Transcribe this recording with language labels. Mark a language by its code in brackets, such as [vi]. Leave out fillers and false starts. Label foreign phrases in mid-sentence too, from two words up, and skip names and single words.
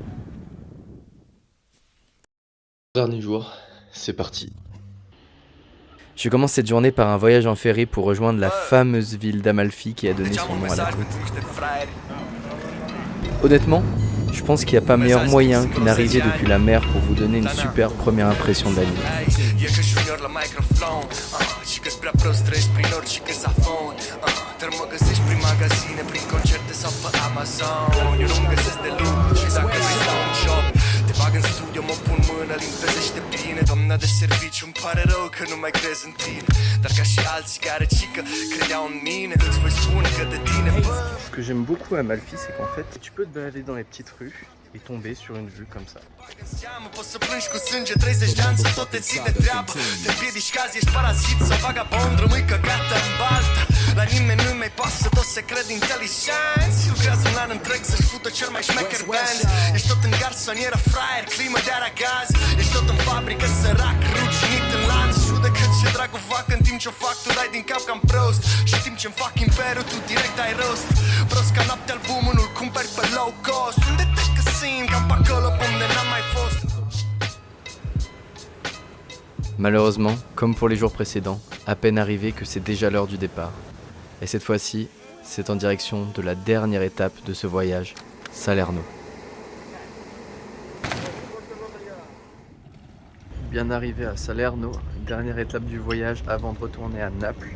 [fr] Dernier jour, c'est parti. Je commence cette journée par un voyage en ferry pour rejoindre la fameuse ville d'Amalfi qui a donné son nom à la côte. Honnêtement, je pense qu'il n'y a pas meilleur moyen qu'une arrivée depuis la mer pour vous donner une super première impression de la ville. [ro] Bag în studio, mă pun mâna, limpezește bine Doamna de serviciu, îmi pare rău că nu mai crezi în tine Dar ca și alții care cică, credeau în mine Îți voi spune că de tine [fr] Ce que j'aime beaucoup à Amalfi, c'est qu'en fait, tu peux te balader dans les petites rues et tomber sur une vue comme ça. [ro] Poți să plângi cu sânge 30 de ani să tot te ține treabă Te împiedici cazi, ești parazit sau vagabond Rămâi căgată în baltă La nimeni nu-i mai pasă, toți se cred inteligenți Lucrează un an întreg să-și fută cel mai șmecher band Ești tot în garsonieră, fraier, climă de aragaz Ești tot în fabrică, sărac, ruginit în lanț Judecă ce dragul fac în timp ce-o fac Tu dai din cap cam prost Și în timp ce-mi fac imperiul, tu direct ai rost Prost ca noapte albumul, nu-l cumperi pe [en] low cost [ro] Unde te găsim, cam pe acolo unde n-am mai fost [fr] Malheureusement, comme pour les jours précédents, à peine arrivé que c'est déjà l'heure du départ. Et cette fois-ci, c'est en direction de la dernière étape de ce voyage, Salerno. Bien arrivé à Salerno, dernière étape du voyage avant de retourner à Naples.